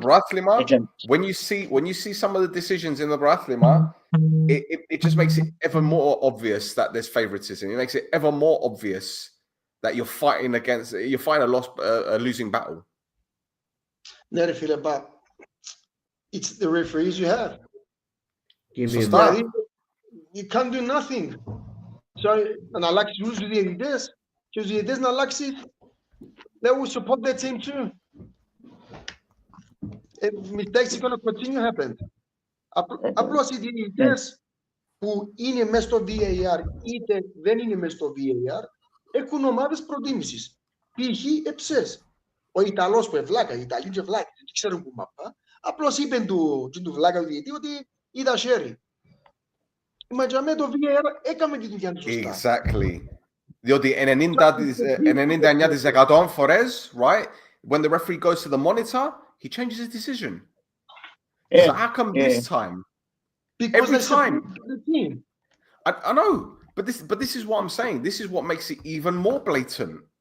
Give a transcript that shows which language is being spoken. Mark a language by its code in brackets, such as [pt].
[en] The Brathlima, when you see some of the decisions in the Brathlima, it just makes it ever more obvious that there's favoritism. It makes it ever more obvious that you're fighting a losing battle. [el] Ναι, ρε φίλε, [en] but it's the referees you have. Give me You can't do nothing. [el] So, να αλλάξεις τους διαιτητές και τους διαιτητές να αλλάξει, [en] they will support their team too. Mistakes are going to continue to happen. [el] Απλώς οι διαιτητές που είναι μέσα στο VAR είτε δεν είναι μέσα στο VAR έχουν ομάδες προτίμησης. Π.χ. εψές. Ο Ιταλός που ευλάκα, οι Ιταλοί και βλάκοι, δεν ξέρουν που μαπά. Απλώς είπε του βλάκα του διαιτητή ότι είδα χέρι. Μα για μένα το VAR έκαμε τη δουλειά του σωστά. [en] Exactly. [el] Διότι 99% φορές, [en] right, when the referee goes to the monitor, he changes his decision. So how come this time? Because every time. The team. I know, but this is what I'm saying. This is what makes it even more blatant.